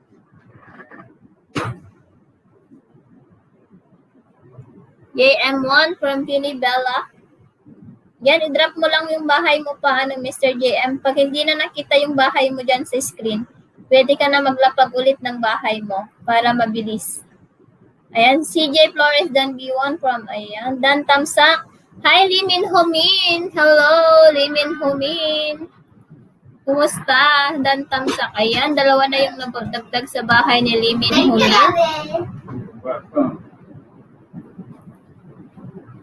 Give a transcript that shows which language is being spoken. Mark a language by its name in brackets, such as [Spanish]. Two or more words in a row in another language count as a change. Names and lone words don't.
[Filipino] JM1 from Pinibella. Yan, i-drop mo lang yung bahay mo pa, Mr. JM. Pag hindi na nakita yung bahay mo dyan sa screen, pwede ka na maglapag ulit ng bahay mo para mabilis. Ayan, CJ Flores, Dan B1 from, ayan, Dan Tamsak. Hi, Limin Homin. Hello, Limin Homin. Kumusta? Dan Tamsak. Ayan, dalawa na yung nagdagdag sa bahay ni Limin Homin.